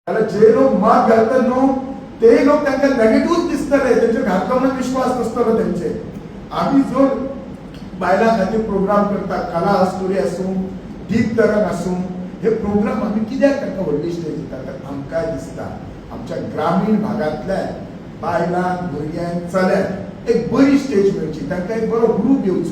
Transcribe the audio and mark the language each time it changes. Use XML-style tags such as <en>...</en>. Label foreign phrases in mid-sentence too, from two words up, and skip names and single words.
<kok>त्याला जे लोक मत घालतात नो ते लोक त्यांना नेगेटिव्ह दिसतले, त्यांच्या घातकावरून विश्वास नसतो त्यांचे. आम्ही जो बायला खातीर प्रोग्राम करता, कला स्टोरी आसूं, दीप तरंग आसूं, हे प्रोग्राम आम्ही कित्याक तांकां व्हडली स्टेज दिता तर आमकां दिसता आमच्या ग्रामीण भागातल्या बायलांक भुरग्यांक चल्यांक एक बरी स्टेज मेळची, तांकां एक बरो ग्रूप येवचो.</kok>